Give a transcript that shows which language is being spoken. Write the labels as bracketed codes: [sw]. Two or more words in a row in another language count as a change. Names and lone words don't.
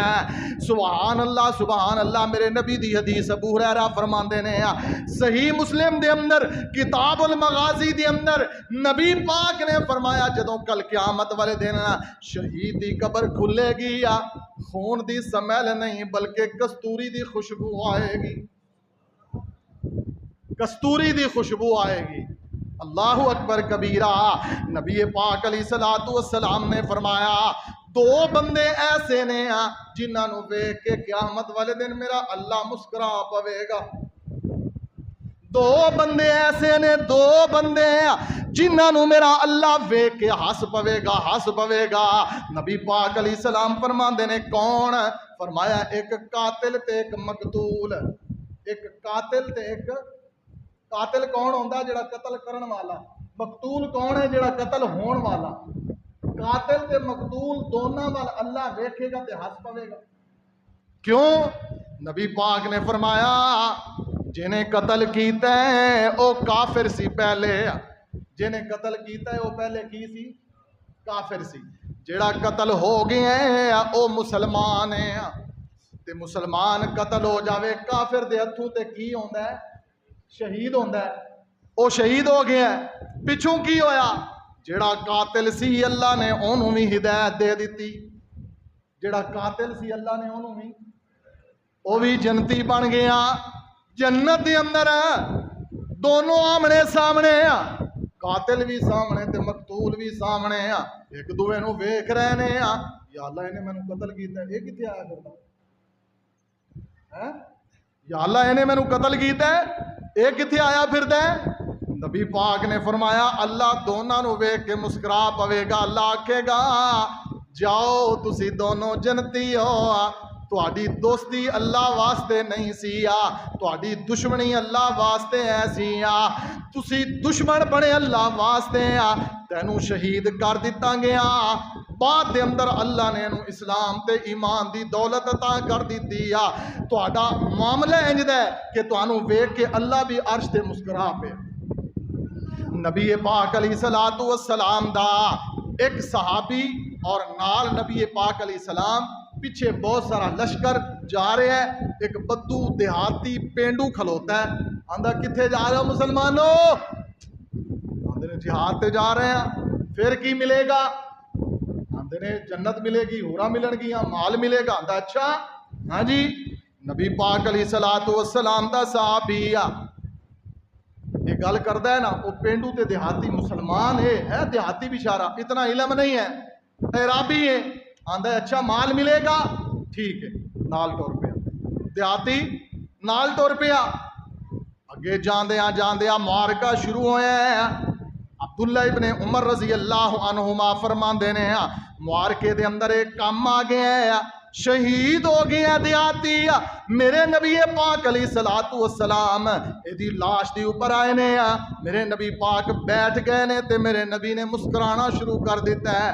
[pa] سبحان اللہ میرے نبی دی حدیث ابو ہریرہ فرماندے نے صحیح مسلم دے اندر کتاب المغازی دے اندر نبی پاک نے فرمایا جدوں کل قیامت والے دن شہید دی قبر کھلے گی خون دی سمیل نہیں بلکہ کستوری دی خوشبو آئے گی، کستوری دی خوشبو آئے گی۔ [ar] اللہ اکبر کبیرہ۔ [pa] نبی پاک [ar] علیہ السلام [pa] نے فرمایا 2 بندے ایسے نے جنہاں نو ویکھ کے قیامت والے دن میرا اللہ مسکرا پوے گا۔ 2 بندے ایسے نے، 2 بندے جنہاں نو میرا اللہ ویکھ کے ہس پوے گا، ہس پوے گا۔ نبی پاک [ar] علیہ السلام [pa] فرماندے نے کون؟ فرمایا ایک قاتل تے ایک مقتول۔ ایک قاتل تے ایک، قاتل کون ہوندا جڑا قتل کرن والا، مقتول کون ہے جڑا قتل ہون والا۔ قاتل تے مقتول دونوں وال اللہ ویکھے گا تے ہس پوے گا۔ کیوں؟ نبی پاک نے فرمایا جنہیں قتل کیتا ہے او کافر سی پہلے، جنہیں قتل کیتا ہے او پہلے کی سی؟ کافر سی۔ جڑا قتل ہو گیا ہے او مسلمان ہے، تے مسلمان قتل ہو جاوے کافر دے ہتھوں تے کی ہوندا ہے؟ شہید ہوندا ہے۔ او شہید ہو گیا ہے، پچھوں کی ہویا؟ جڑا قاتل سی اللہ نے انہوں بھی ہدایت دے دیتی، جڑا قاتل سی اللہ نے انہوں بھی، او بھی جنتی بن گیا۔ جنت دے اندر دونوں آمنے سامنے قاتل بھی سامنے تے مقتول بھی سامنے آ، ایک دوے نو ویکھ رہے نے آ، یا اللہ انہیں مینوں قتل کیتا ہے، یہ کتنے آیا کرتا ہے؟ یا اللہ انہیں مینوں قتل کیتا ہے، یہ کتنے آیا پھردا ہے؟ نبی پاک نے فرمایا اللہ دونوں نو ویکھ کے مسکرا پوے گا، اللہ آکھے گا جاؤ تسی دونوں جنتی ہو، تہاڈی دوستی اللہ واسطے نہیں سی آ، تہاڈی دشمنی اللہ واسطے ایسی آ، تسی دشمن بنے اللہ واسطے آ، تینوں شہید کر دتا گیا، بعد دے اندر اللہ نے انہوں اسلام تے ایمان دی دولت عطا کر دیتی آ، تہاڈا معاملہ انج دا ہے کہ تانوں ویکھ کے اللہ بھی عرش تے مسکرا پیا۔ نبی پاک [ar] علیہ الصلوۃ والسلام [pa] دا ایک صحابی اور نال نبی پاک [ar] علیہ السلام [pa] پیچھے بہت سارا لشکر جا رہے ہیں، ایک بدو دیہاتی پینڈو کھلوتا ہے، آندا کتھے جا رہے ہو مسلمانوں؟ آندے نے جہاد تے جا رہے ہیں، پھر کی ملے گا؟ آندے نے جنت ملے گی، ہورا ملن گیا، مال ملے گا۔ آندا اچھا ہاں جی، نبی پاک [ar] علیہ الصلوۃ والسلام [pa] دا صحابی یہ گل کردا ہے نا، وہ پینڈو تے دیہاتی مسلمان ہے دیہاتی بیچارہ، اتنا علم نہیں ہے، اعرابی ہے، آندا ہے اچھا مال ملے گا، ٹھیک ہے، نال ٹور پیا، دیہاتی نال ٹور پیا، اگے جاندیاں معرکہ شروع ہویا ہے۔ عبداللہ ابن عمر [ar] رضی اللہ عنہما [pa] فرماندے نے معرکے دے اندر ایک کام آ گیا ہے، شہید ہو گیا دیاتی، میرے نبی پاک [ar] علیہ الصلوۃ والسلام [pa] ایدی لاش دی اوپر آئے نے، میرے نبی پاک بیٹھ گئے نے تے میرے نبی نے مسکرانا شروع کر دیتا ہے۔